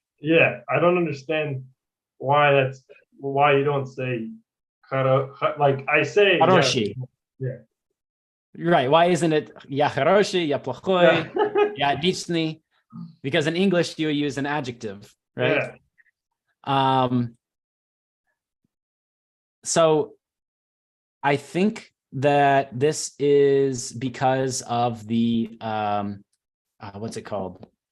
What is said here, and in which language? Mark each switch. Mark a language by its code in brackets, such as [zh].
[en] Yeah, I don't understand why you don't say like I say [ru] Хороший. [en] Yeah. Right. Why isn't it [ru] я хороший, я плохой, я отличный? [en] Because in English you use an adjective, right? Yeah. So I think that this is because of the what's it called?